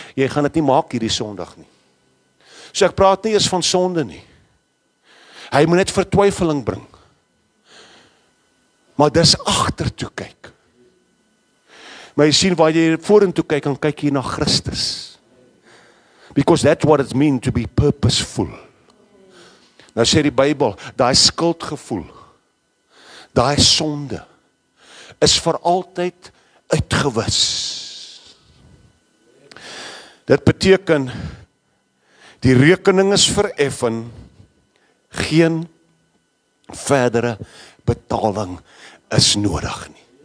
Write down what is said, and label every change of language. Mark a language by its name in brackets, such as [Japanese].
[Afrikaans] Jy gaan dit nie maak hierdie Sondag nie. So ek praat nie eers van sonde nie. Hy moet net vertwyfeling bring. Maar dis agtertoe kyk. Maar jy sien waar jy vorentoe kyk, dan kyk jy na Christus. [English] Because that's what it means to be purposeful. [Afrikaans] Nou sê die Bybel, daai skuldgevoel, daai sonde, is vir altyd uitgewis. Dit beteken, die rekening is vereffen, geen verdere betaling is nodig nie.